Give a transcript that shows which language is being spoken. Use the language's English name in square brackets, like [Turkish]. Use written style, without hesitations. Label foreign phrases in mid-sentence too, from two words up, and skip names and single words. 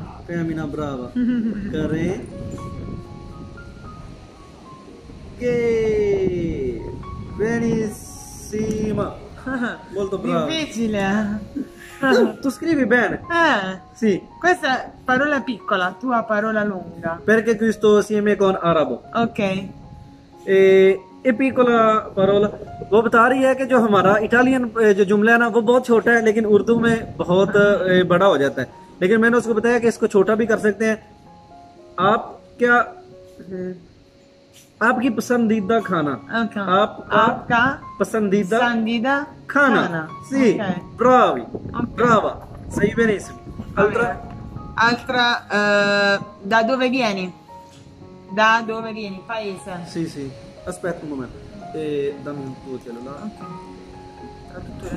[Italian] Femmina brava. Kare. Che benissima. Molto brava. Difficile. Tu scrivi bene. Sì. Questa è parola piccola, tua parola lunga. Perché questo assieme con arabo. Ok. [Urdu] ये [Italian] piccola parola [Urdu] وہ بتا رہی ہے کہ جو ہمارا اٹالین جو جملہ ہے نا وہ بہت چھوٹا ہے لیکن اردو میں بہت بڑا ہو جاتا ہے لیکن میں نے اس کو بتایا کہ اس کو چھوٹا بھی کر سکتے ہیں آپ کیا آپ کی پسندیدہ کھانا Okay. آپ کا پسندیدہ کھانا sì [Italian] Ok. bravi Ok. brava sei benissimo Altra, da dove vieni? Da dove vieni? Paese. sì sì aspetta un momento dammi un tuo cellulare Ok. Traduttore.